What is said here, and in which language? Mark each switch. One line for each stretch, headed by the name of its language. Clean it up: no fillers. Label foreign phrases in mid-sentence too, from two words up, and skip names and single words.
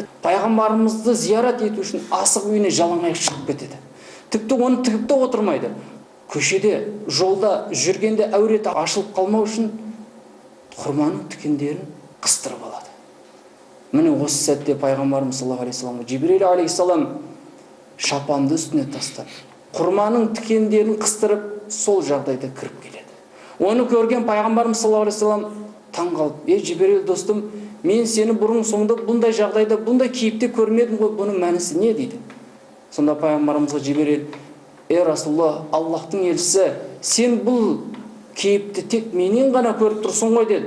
Kazakh: Пайғамбарымызды зиярат ету үшін асық үйіне жалаңаяқ шығып кетеді. Тіпті оны тігіп те отырмайды. Көшеде, жолда жүргенде әуреті ашылып қалмау үшін құрманың тікендерін қыстырып алады. Міне осы сәтте пайғамбарымыз
Arabic: صلى الله عليه وسلم
Kazakh: Жибрил алейхиссалам шапанды үстіне тастап, құрманың тікендерін қыстырып, сол жағдайда кіріп келеді. Оны көрген пайғамбарымыз
Arabic: صلى الله عليه وسلم
Kazakh: таң қалып: Жибрил достым, мен сені бұрын соңды бұндай жағдайда, бұндай кейіпте көрмедім ғой, бұның мәнісі не дейді. Сонда пайғамбарымызға Жибрил: Расулалла, Аллахтың елшісі, сен бұл кейіпті тек менен ғана көріп тұрсың ғой деді.